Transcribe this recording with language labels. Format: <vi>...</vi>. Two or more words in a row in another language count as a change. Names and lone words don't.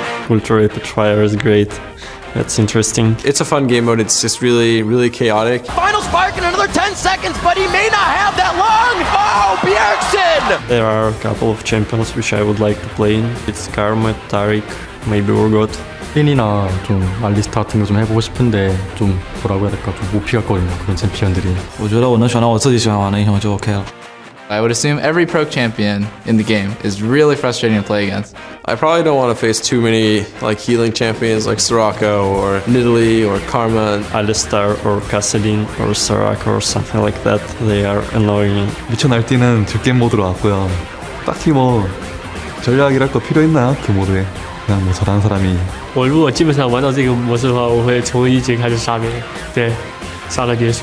<en>Ultra Rapid Fire is great. That's interesting. It's a fun game mode. It's just really, really chaotic. Final spark in another 10 seconds, but he may not have that long. Oh, Bjergsen! There are a couple of champions which I would like to play in. It's Karma, Taric, maybe Urgot.</en> <ko>핀이나 좀 알리스타 같은 거 좀 해보고 싶은데 좀 뭐라고 해야 될까 좀 못 피했거든요 그런 챔피언들이.</ko> <zh>我觉得我能选到我自己喜欢玩的英雄就 OK 了。</zh> <en>I would assume every pro champion in the game is really frustrating to play against. I probably don't want to face too many like healing champions like Soraka or Nidalee or Karma. Alistar or Kassadin or Soraka or something like that. They are annoying.</en> <ko>미쳐 날뛰는 즐겜 모드로 왔고요. 딱히 뭐 전략이랄 거 필요 있나요? 그 모드에 그냥 뭐 잘하는 사람이</ko> <zh>我如果基本上玩到这个模式的话，我会从1节开始杀别人，对，杀到结束。</zh>